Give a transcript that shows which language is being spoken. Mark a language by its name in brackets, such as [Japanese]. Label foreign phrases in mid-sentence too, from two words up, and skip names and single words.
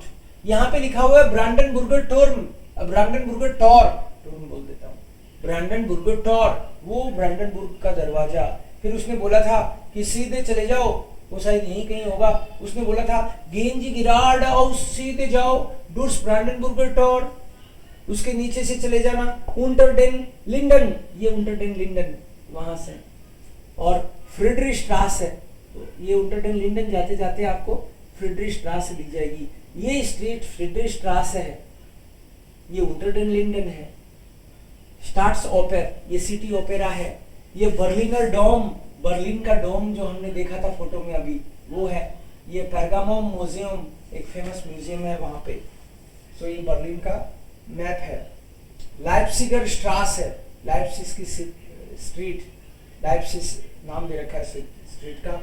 [Hindi] यहाँ पे लिखा हुआ है ब्रांडनबुर्गर टूर्म. ब्रांडनबुर्गर टूर्म बोल देता हूँ. ब्रांडनबुर्गर टॉर, वो ब्रांडनबुर्ग का दरवाजा. फिर उसने बोला था कि सीधे चले जाओ, वो शायद यहीं कहीं होगा. उसने बोला था [German] Gehen Sie geradeaus, [Hindi] सीधे जाओ. डूर्स ब्रांडनबुर्गर टॉर, उसके नीचे से चले जाना. [German] unter den Linden, [Hindi] ये [German] unter den Linden [Hindi] वहां से. और फ्रीडरिशस्ट्रासे, तो ये [German] unter den Linden [Hindi] जाते जाते आपको फ्रीडरिशस्ट्रासे दिख जाएगी. ये स्ट्रीट फ्रीडरिशस्ट्रासे है, ये [German] unter den Linden [Hindi] है. स्टार्ट्स ओपेर, ये [English] city opera [Hindi] है। ये बर्लिनर डोम, बर्लिन का डोम जो हमने देखा था फोटो में अभी, वो है। ये पेर्गामोन म्यूजियम, एक फेमस म्यूजियम है वहां पे। सो ये बर्लिन का मैप है। लाइप्सिगर स्ट्रास है, लाइप्सिस की स्ट्रीट, लाइप्सिस नाम दे रखा है स्ट्रीट का।